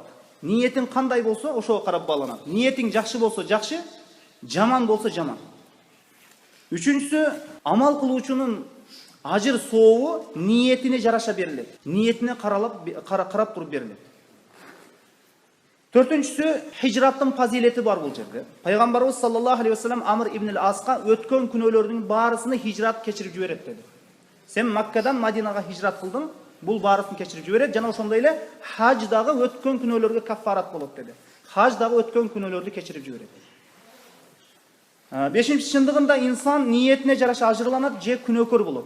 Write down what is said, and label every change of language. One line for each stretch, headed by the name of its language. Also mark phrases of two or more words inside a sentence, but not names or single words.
Kyrgyz: Ниетин кандай болсо, ошого карап бааланат. Ниетиң жакшы болсо жакшы, жаман болсо жаман. Үчүнчүсү, амал кылуучунун ажыр сообу ниетине жараша берилет. Ниетине карап туруп берилет. Төртүнчүсү, хижраттын фазилети бар бул жерде. Пайгамбарыбыз
Arabic: صلى الله عليه وسلم
Kyrgyz: Амр ибн ал-Аска өткөн күнөөлөрдүн баарысын хижрат кечирип жиберет деди. Сен Маккадан Мадинага хижрат кылдың, бул баарысын кечирип жиберет, жана ошондой эле хаждагы өткөн күнөөлөргө каффарат болот деди. Хаждагы өткөн күнөөлөрдү кечирип жиберет. Бешинчи, чындыгында инсан ниетине жараша ажырланат же күнөөкөр болот.